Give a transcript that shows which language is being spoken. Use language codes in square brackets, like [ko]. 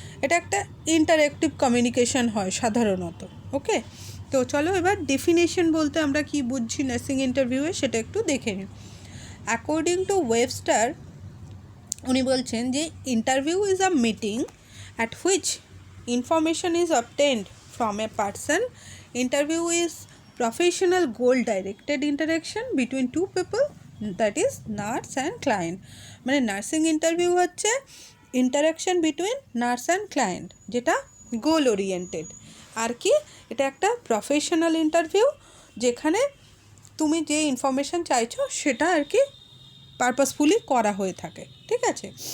[bn] এটা একটা interactive communication হয় সাধারণত। ওকে, তো চলো এবার ডেফিনেশন বলতে আমরা কি বুঝছি নার্সিং ইন্টারভিউয়ে সেটা একটু দেখে নিই। [en] according to Webster, [bn] উনি বলছেন যে [en] Interview is a meeting at which information is obtained from a person. Interview is professional goal directed interaction between two people, that is nurse and client. [bn] মানে নার্সিং ইন্টারভিউ হচ্ছে interaction between nurse and client, যেটা গোল oriented. আর কি, এটা একটা professional interview যেখানে তুমি যে information চাইছো সেটা আর কি পারপাসফুলি করা হয়ে থাকে, ঠিক আছে।